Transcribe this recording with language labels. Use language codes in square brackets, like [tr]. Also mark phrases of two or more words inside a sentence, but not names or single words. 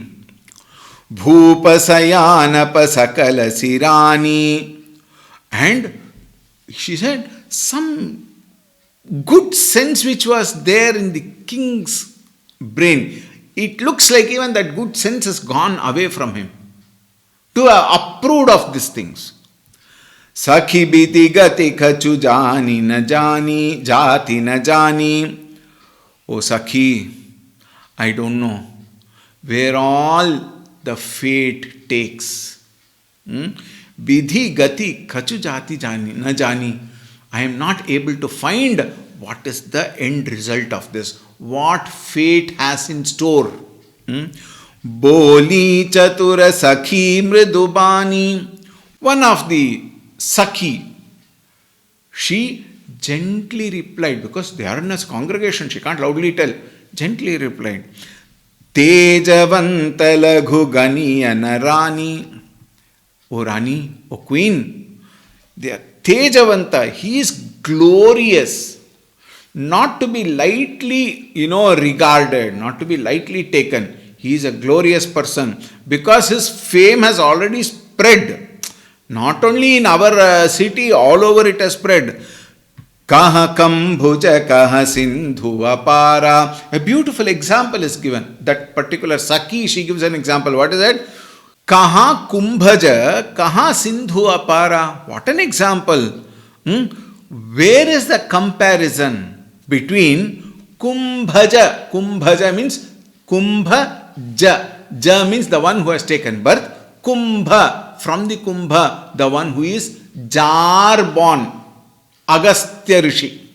[awa] भूपसयानप सकल सिरानी. [en] And she said, some good sense which was there in the king's brain. It looks like even that good sense has gone away from him to approve of these things. [awa] सखी बिति गति कछु जानि न जानी, जाति न जानी. [en] Oh Sakhi, I don't know where all the fate takes. [awa] बिधि गति कछु जाति जानि न जानी. [en] I am not able to find what is the end result of this. What fate has in store. [awa] बोली चतुर सखी मृदुबानी. [en] One of the Sakhi, she gently replied, because they are in a congregation, she can't loudly tell, gently replied, [awa] तेजवंत लघु गनिय नरानी. [en] O Rani, O Queen, they are Tejavanta, he is glorious, not to be lightly, regarded, not to be lightly taken. He is a glorious person because his fame has already spread. Not only in our city, all over it has spread. [awa] कहँ कंभुज कहँ सिंधु अपारा. [en] A beautiful example is given. That particular Sakhi, she gives an example. What is that? [awa] कहँ कुंभज कहँ सिंधु अपारा. [en] What an example. Where is the comparison between kumbhaja? Kumbhaja means kumbhaja. Ja means the one who has taken birth. Kumbha. From the Kumbha, the one who is jar born, Agastya Rishi.